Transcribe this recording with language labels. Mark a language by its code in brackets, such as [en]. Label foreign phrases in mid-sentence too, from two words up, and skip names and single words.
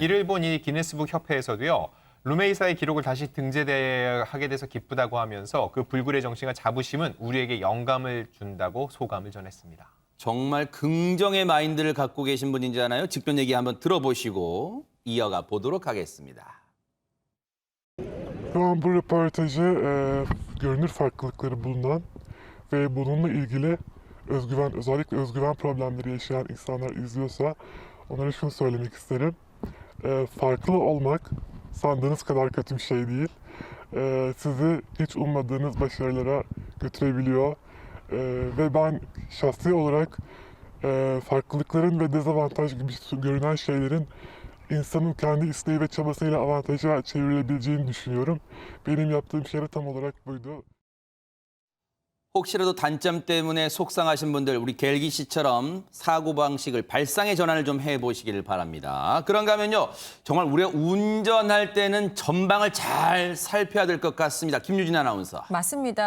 [ko] 이를 본 이 기네스북 협회에서도요. 루메이사의 기록을 다시 등재하게 돼서 기쁘다고 하면서 그 불굴의 정신과 자부심은 우리에게 영감을 준다고 소감을 전했습니다. 정말 긍정의 마인드를 갖고 계신 분이잖아요. 직접 얘기 한번 들어보시고 이어가 보도록 하겠습니다. [tr] Şu an bu röportajı görünür farklılıkları bulunan ve bununla ilgili özellikle özgüven problemleri yaşayan insanlar izliyorsa onlara şunu söylemek isterim. Farklı olmak sandığınız kadar kötü bir şey değil. Sizi hiç ummadığınız başarılara götürebiliyor. Ve ben şahsi olarak farklılıkların ve dezavantaj gibi görünen şeylerin insanın kendi isteği ve çabasıyla avantaja çevrilebileceğini düşünüyorum. Benim yaptığım şey de tam olarak buydu. [ko] 혹시라도 단점 때문에 속상하신 분들 우리 갤기 씨처럼 사고방식을 발상의 전환을 좀 해보시길 바랍니다. 그런가 하면요. 정말 우리가 운전할 때는 전방을 잘 살펴야 될 것 같습니다. 김유진 아나운서. 맞습니다.